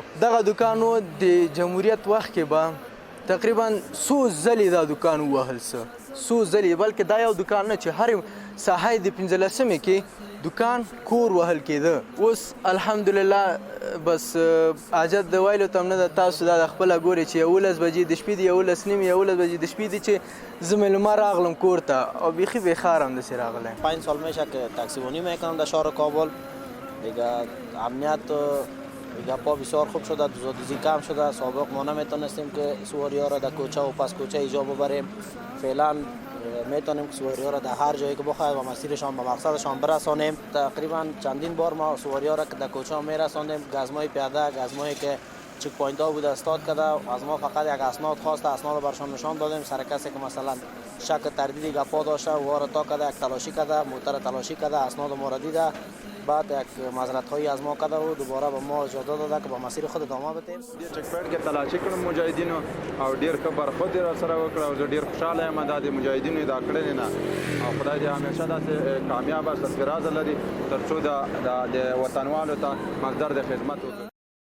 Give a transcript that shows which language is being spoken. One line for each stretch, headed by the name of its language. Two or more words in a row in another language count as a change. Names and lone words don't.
Pashto: دغه دوکان و د جمهوریت وخت کې به تقریبا څو ځلې دا دوکان ووهل څه څو ځلې، بلکې دا یو دوکان نه چې هر ساحه د 15مې کې دوکان کور وهل کېده. اوس الحمدلله بس حاجت د ویلو ته هم نه ده. تاسو دا د خپله ګورئ چې 11 بجې د شپې دي، 11:30 11 بجې د شپې دي چې زه میلمه راغلم کور ته او بیخی بیخار هم داسې راغلی.
Persian: 5 سال میشه که تاکسیبانی میکنم در شهر کابل. دیگه امنیت دیگه پا بسیار خوب شده، دوزی کم شده. سابق ما نمیتونستیم که سواری ها را در کوچه و پس کوچه ایجا ببریم. فعلا میتونیم که سواری ها را در هر جایی که بخواهد و مسیرشان به مقصدشان برسانیم. تقریبا چندین بار ما سواری ها را که در کوچه ها میرساندیم. گزمای پیاده، گزمایی که
English: check point
Persian: ها بوده استاد کرده، از ما فقط یک اسناد خواسته، اسناد برشان نشان دادیم. سر کسی که مثلا شک تردید گپا داشته و را تا کرده، یک تلاشی کرده، موتر تلاشی کرده، اسناد ما را دیده، بعد یک معذرت هایی از ما کرده و دوباره به ما اجازه داده که به مسیر خود ادامه بدیم.
English: check point
Pashto: کې تلاشي کړم مجاهدینو او ډیر ښه برخود را سره وکړه او زه ډیر خوشاله یم د مجاهدینو دا کړنې نه او خدای دې همیشه داسې کامیاب او سرفراز لري تر څو د وطنوالو ته مصدر د خدمت وکړي.